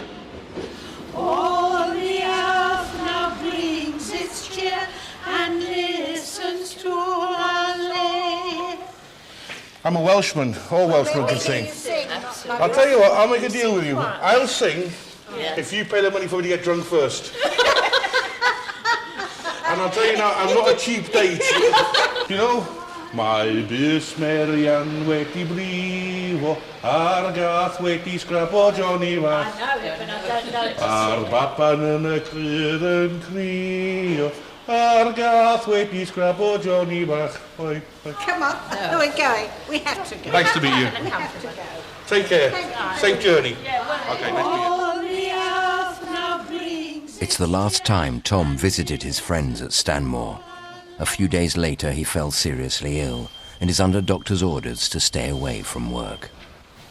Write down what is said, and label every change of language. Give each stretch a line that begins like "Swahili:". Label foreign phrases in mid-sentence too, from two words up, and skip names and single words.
English: All the earth now brings its cheer and listens to our lay. I'm a Welshman. All Welshmen can sing. I'll tell you what, I'll make a deal with you. I'll sing if you pay the money for me to get drunk first. And I'll tell you now, I'm not a cheap date. You know?
Welsh: Mae bys Marian wedi brifo, ar gath wedi scrapo Johnny Fach.
English: I know it, but I don't know it.
Welsh: Ar baban yn y crydd yn crio, ar gath wedi scrapo Johnny Fach. Oi, oi.
English: Come on, we're going. We have to go. Nice to meet you. We have to go. Take care. Safe journey. Okay, all the earth now brings. It's the last time Tom visited his friends at Stanmore. A few days later he fell seriously ill and is under doctor's orders to stay away from work.